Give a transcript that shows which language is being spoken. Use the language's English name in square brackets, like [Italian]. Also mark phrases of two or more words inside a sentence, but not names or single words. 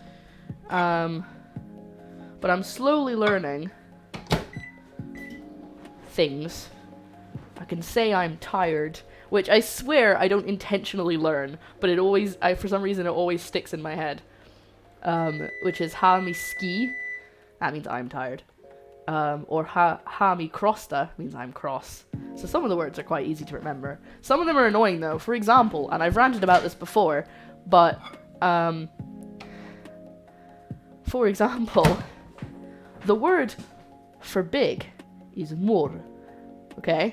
[English] But I'm slowly learning things. I can say I'm tired, which I swear I don't intentionally learn, but for some reason it always sticks in my head. Which is [Scottish Gaelic] ha mi ski. [English] That means I'm tired. Or [Scottish Gaelic] ha mi crosta [English] means I'm cross. So some of the words are quite easy to remember. Some of them are annoying though. For example, and I've ranted about this before, but for example, the word for big is more. Okay?